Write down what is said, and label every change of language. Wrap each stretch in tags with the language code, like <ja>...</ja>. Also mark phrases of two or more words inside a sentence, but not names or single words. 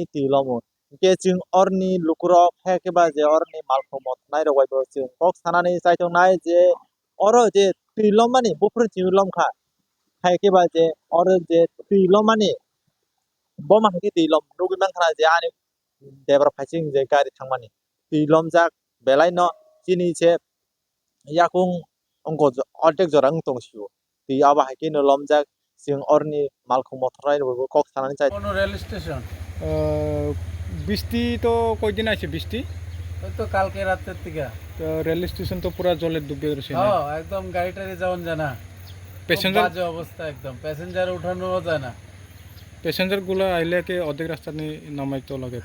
<trp>tui lomo ke jing orni lukurok haikeba je orni malkhung motnai rogoi bo jing kok sanani saitong nai je oro je tui lomani bufru tui lomkha haikeba je oro je tui lomani boma haki tui lom nugui mankhana je ani debra phaiching je gari thangmani tui lomjak belai no chini je yakung ongko ortek jorang tongsiu tui aba haki no lomjak jing orni malkhung motnai rogoi kok sanani sai</trp> <bn>কোনো রেল স্টেশন বৃষ্টি তো কয়দিন আছে বৃষ্টি ওই তো কালকে রাতের থেকে তো রেল স্টেশন তো পুরা জলে ডুবে গেছে হ্যাঁ একদম গাড়িটারে যাওয়ান যায় না প্যাসেঞ্জার বাজে অবস্থা একদম প্যাসেঞ্জার উঠানোও যায় না প্যাসেঞ্জার গুলো আইলে কি অর্ধেক রাস্তা নিয়ে নামাইতে লাগে</bn>